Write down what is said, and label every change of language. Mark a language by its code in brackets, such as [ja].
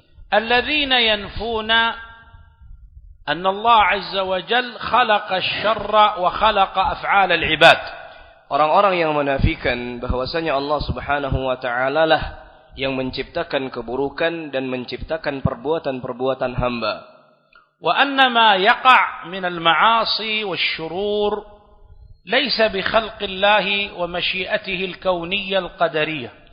[ar] Alladzina yanfuna أن الله عز وجل خلق الشر وخلق أفعال العباد. [id] Orang-orang yang menafikan bahwasanya Allah Subhanahu wa ta'ala lah yang menciptakan keburukan dan menciptakan perbuatan-perbuatan hamba. [ar] وأن ما يقع من المعاصي والشرور ليس بخلق الله ومشيئته الكونية القدرية.